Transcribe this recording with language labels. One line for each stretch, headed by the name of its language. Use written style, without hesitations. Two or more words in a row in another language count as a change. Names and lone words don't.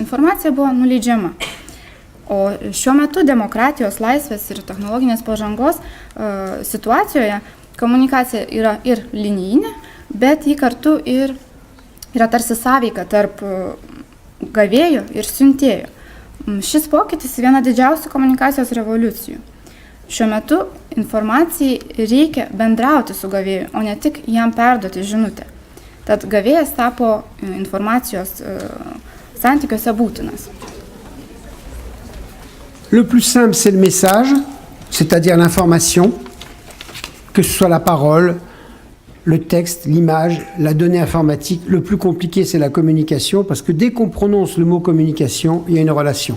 Lithuanian: Informacija buvo nuleidžiama. O šiuo metu demokratijos, laisvės ir technologinės pažangos situacijoje komunikacija yra ir linijinė, bet ji kartu ir yra tarsi sąveika tarp gavėjo ir siuntėjo. Šis pokytis viena didžiausių komunikacijos revoliucijų. Šiuo metu informacijai reikia bendrauti su gavėju, o ne tik jam perduoti žinutę. Tad gavėjas tapo informacijos santykiuose būtinas.
French: Le plus simple, c'est le message, c'est-à-dire l'information, que ce soit la parole, le texte, l'image, la donnée informatique. Le plus compliqué, c'est la communication, parce que dès qu'on prononce le mot communication, il y a une relation.